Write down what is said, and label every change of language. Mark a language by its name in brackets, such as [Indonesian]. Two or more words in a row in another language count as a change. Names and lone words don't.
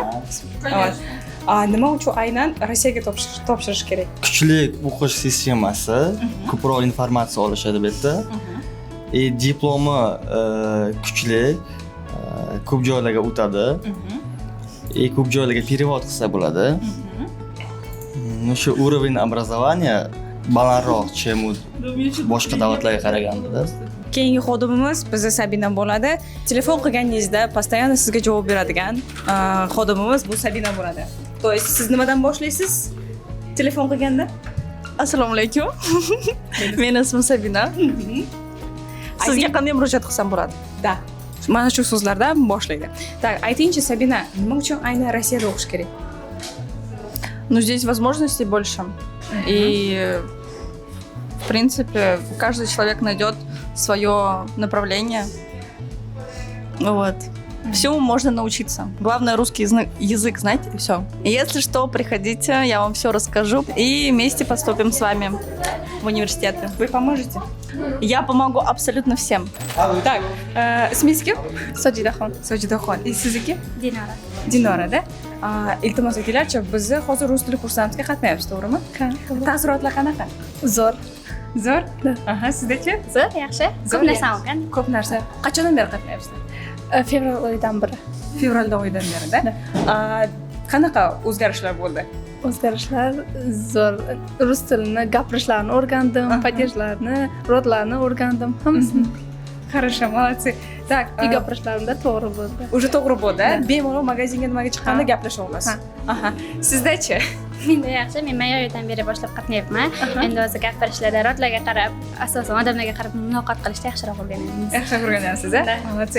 [Uzbek] Nima uchun aynan Rossiyaga topshirish kerak? Kuchli o'qish sistemasi, ko'proq informatsiya olishadi bu yerda. Diplomi kuchli, ko'p joylarga o'tadi. Ko'p joylarga перевод qilsa bo'ladi. O'sha [Russian] уровень образования [Uzbek] balandroq, чем boshqa davlatlarga qaraganda. Keyingi xodimimiz bizda Sabina bo'ladi. Telefon qilganingizda постоянно sizga javob beradigan xodimimiz bu Sabina bo'ladi. [Russian] То есть [Uzbek] siz nimadan boshlaysiz? Telefon qilganda? Assalomu alaykum. Meni ismim Sabina. Sizga qanday murojaat qilsam bo'ladi? Da. Mana shu so'zlardan boshlaydi. Так, aytingchi Sabina, nima uchun aynan Rossiyada o'qish kerak? [Russian] Ну, здесь возможностей больше. И, в принципе, каждый человек найдет свое направление. Вот. Всему можно научиться. Главное, русский язык знать, и все. И если что, приходите, я вам все расскажу. И вместе поступим с вами в университеты. Вы поможете? Я помогу абсолютно всем. Так, [Uzbek] ismingiz? Sojidaxon. Sojidaxon. Sizniki? Dinara. Dinora, da? Iltimos aytinglarchi, biz hozir rus tili kurslarimizga qatnayapmiz, to'g'rimi? Taassurotlar qanaqa? Zo'r. Zo'r. Aha, sizdachi? Zo'r, yaxshi. Ko'p narsa o'qigan. Ko'p narsa. Qachondan beri qatnayapsizlar? Fevral oyidan beri. Fevralda oyidan berida. Qanaqa o'zgarishlar bo'ldi? O'zgarishlar zo'r. Rus tilini gapirishlarini o'rgandim, padejlarni, rodlarni o'rgandim, hammasini. [Russian] Хорошо, молодцы. Так, [Uzbek] И gapirishlarim da to'g'ri bo'ldi. уже to'g'ri bo'ldi. Bemalol magazinga nimaga chiqqanda gaplasha olasiz. Aha. Sizdachi? Menda yaxshi. Men may oyidan beri boshlab qatnayapman. Endi o'zi gapirishlarda, rodlarga qarab, asosan odamlarga qarab muloqot qilishda yaxshiroq o'rganyapmiz. Yaxshi o'rganyapsiz, a? Молодцы.